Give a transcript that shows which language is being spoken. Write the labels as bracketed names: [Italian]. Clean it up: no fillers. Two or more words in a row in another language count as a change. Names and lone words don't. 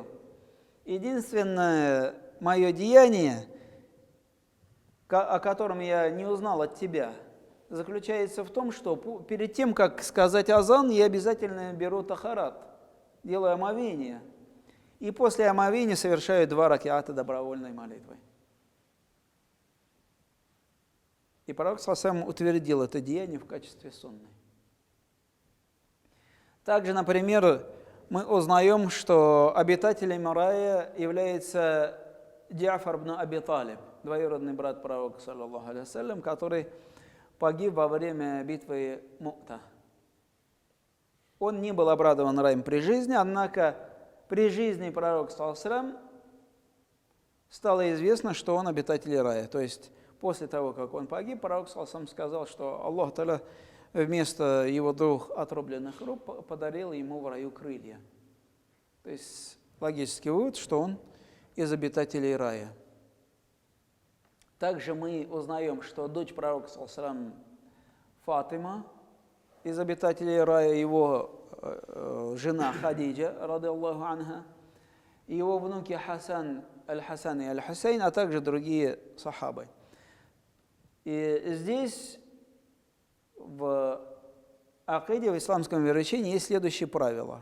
[Russian] Единственное мое деяние, о котором я не узнал от тебя, заключается в том, что перед тем, как сказать азан, я обязательно беру тахарат, делаю омовение, и после омовения совершаю 2 ракиата добровольной молитвы. И пророк [Arabic] صلى الله عليه وسلم [Russian] утвердил это деяние в качестве сунны. Также, например, мы узнаем, что обитателем рая является Джафар бин Аби Талиб, двоюродный брат пророка, [Arabic] صلى الله عليه وسلم, [Russian] который погиб во время битвы Му'та. Он не был обрадован раем при жизни, однако при жизни пророка, [Arabic] صلى الله عليه وسلم, [Russian] стало известно, что он обитатель рая. То есть после того, как он погиб, пророк, [Arabic] صلى الله عليه وسلم, [Russian] сказал, что [Arabic] الله تعالى [Russian] вместо его 2 отрубленных рук подарил ему в раю крылья. То есть логический вывод, что он из обитателей рая. Также мы узнаем, что дочь пророка, [Arabic] صلى الله عليه وسلم, [Russian] Фатима, из обитателей рая, его жена Хадиджа, [Arabic] رضي الله عنها, [Russian] его внуки Хасан, Аль-Хасан и Аль-Хусейн, а также другие сахабы. И здесь в акиде, в исламском вероучении, есть следующее правило.